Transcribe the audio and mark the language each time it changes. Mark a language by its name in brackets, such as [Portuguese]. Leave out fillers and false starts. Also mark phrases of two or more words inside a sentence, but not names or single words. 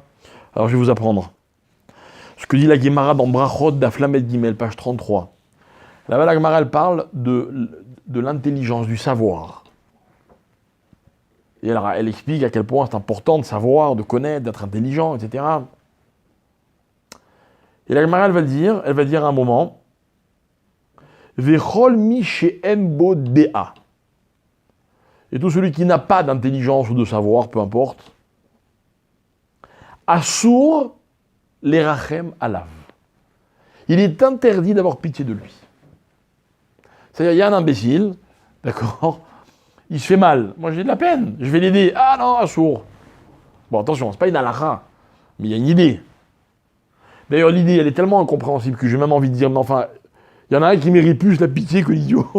[French] Alors je vais vous apprendre. Ce que dit la Gemara dans Brachot d'Aflamet Gimel, page 33. Là-bas, la Gemara, elle parle de l'intelligence, du savoir. Et elle explique à quel point c'est important de savoir, de connaître, d'être intelligent, etc. Et la Gemara, elle va dire à un moment, [Hebrew] וכל מי שאין בו דעה. [French] et tout celui qui n'a pas d'intelligence ou de savoir, peu importe, [Hebrew] אסור לרחם עליו. [French] Il est interdit d'avoir pitié de lui. C'est-à-dire, il y a un imbécile, d'accord, il se fait mal. Moi, j'ai de la peine, je vais l'aider. Ah non, assour. Bon, attention, c'est pas une halakha, mais il y a une idée. D'ailleurs, l'idée, elle est tellement incompréhensible que j'ai même envie de dire, mais enfin, il y en a un qui mérite plus la pitié que l'idiot.